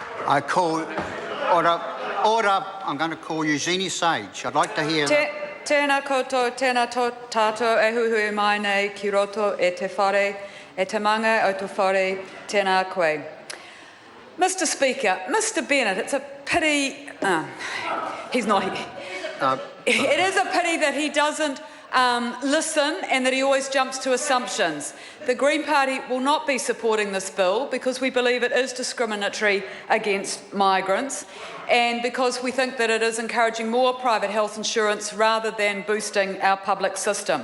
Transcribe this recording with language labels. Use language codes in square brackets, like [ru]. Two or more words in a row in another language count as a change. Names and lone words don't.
[en] I call order. Order. I'm going to call Eugenie Sage. I'd like to hear. [mi] Tēnā koutou, tēnā tātou e huhui mai nei ki roto e te whare, e te manga o te whare, tēnā koe. [en] Mr. Speaker, Mr. Bennett, it's a pity. He's not here. It is a pity that he doesn't listen and that he always jumps to assumptions. The Green Party will not be supporting this bill because we believe it is discriminatory against migrants and because we think that it is encouraging more private health insurance rather than boosting our public system.